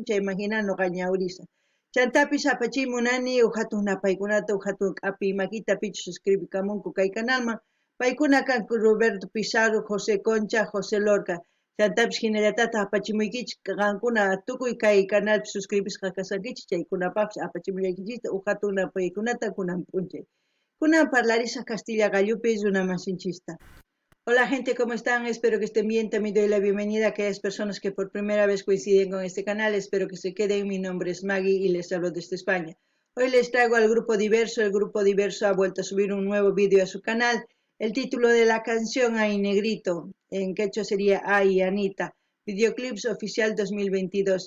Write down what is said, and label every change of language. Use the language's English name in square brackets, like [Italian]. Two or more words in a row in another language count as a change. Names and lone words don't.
[Quechua] chayman hina noqa ñawrisa chantapis apachiymunani hatun napaykunata hatun k'api makita pichus suscribikamunku kay canalman paykuna kanku Roberto Pizarro, José Concha, José Lorca chantapis hinallatata apachimuykichik qankuna tukuy kay canalpi suscribisqa kasankichik chaykunapapas apachimullaykichikta hatun napaykunata kunan p'unchay kunan parlarisaq Castilla gallupi runa masinchista. [Spanish] Hola gente, ¿cómo están? Espero que estén bien. También doy la bienvenida a aquellas personas que por primera vez coinciden con este canal. Espero que se queden. Mi nombre es Maggie y les hablo desde España. Hoy les traigo al Grupo Diverso. El Grupo Diverso ha vuelto a subir un nuevo vídeo a su canal. El título de la canción Ay Negrito, en quechua sería Ay Anita, videoclips oficial 2022.